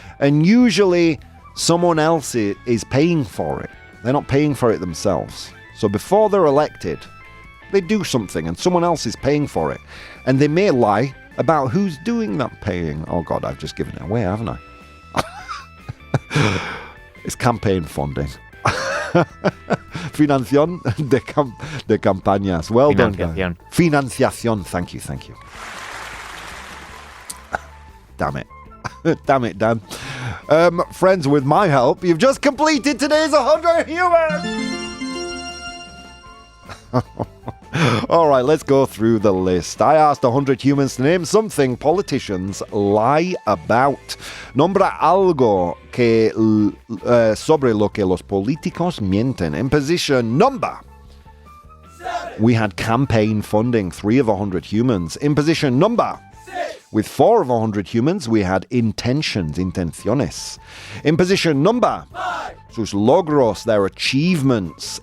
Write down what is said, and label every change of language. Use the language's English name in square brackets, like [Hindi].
[English] And usually someone else is paying for it. They're not paying for it themselves. So before they're elected, they do something and someone else is paying for it. And they may lie about who's doing that paying. Oh God, I've just given it away, haven't I? It's campaign funding. [Spanish] Financiación de campañas. [English] Well done, guys. Financiación. Thank you. Damn it. Damn it, Dan. Friends, with my help, you've just completed today's 100 humans! All right, let's go through the list. I asked 100 humans to name something politicians lie about. [Spanish] Nombra algo que sobre lo que los políticos mienten. [English] In position number 7, we had campaign funding, 3 of 100 humans. In position number 6, with 4 of 100 humans, we had intenciones. In position number 5, [Spanish] sus logros, [English] their achievements.